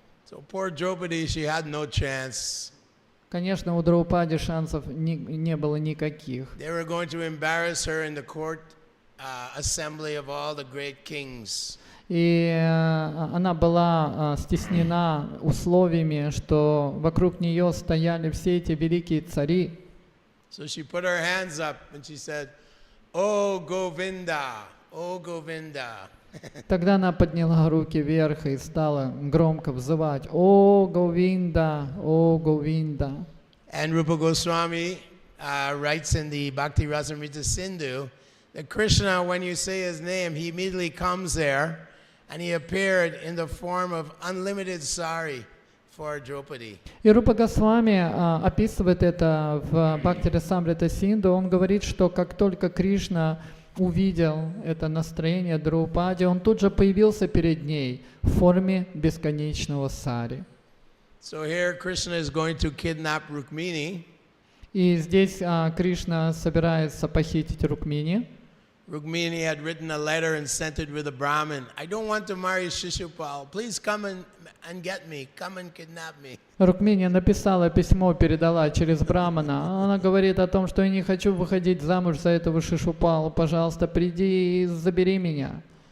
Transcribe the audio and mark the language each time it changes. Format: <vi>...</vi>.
<en>So poor Draupadi, she had no chance.</en> <ru>Конечно, у Драупади шансов не было никаких.</ru> <en>They were going to embarrass her in the court assembly of all the great kings.</en> <ru>И она была стеснена условиями, что вокруг нее стояли все эти великие цари.</ru> <en>So she put her hands up and she said, "Oh Govinda, oh Govinda."</en> <ru>Тогда она подняла руки вверх и стала громко взывать: «О Говинда, о Говинда».</ru> <en>And Rupa Goswami writes in the Bhakti Rasamrita Sindhu that Krishna, when you say his name, he immediately comes there, and he appeared in the form of unlimited sari for Draupadi.</en> <ru>И Рупа Госвами описывает это в Бхакти Расамрита Синду. Он говорит, что как только Кришна увидел это настроение Драупади, он тут же появился перед ней в форме бесконечного сари.</ru> <en>So here Krishna is going to kidnap Rukmini.</en> <ru>И здесь Кришна собирается похитить Рукмини.</ru> <en>Rukmini had written a letter and sent it with a Brahmin. I don't want to marry Shishupal. Please come and get me. Come and kidnap me.</en> <ru>Рукмини написала письмо, передала через Брамана. Она говорит о том, что я не хочу выходить замуж за этого Шишупала. Пожалуйста, приди и забери меня.</ru>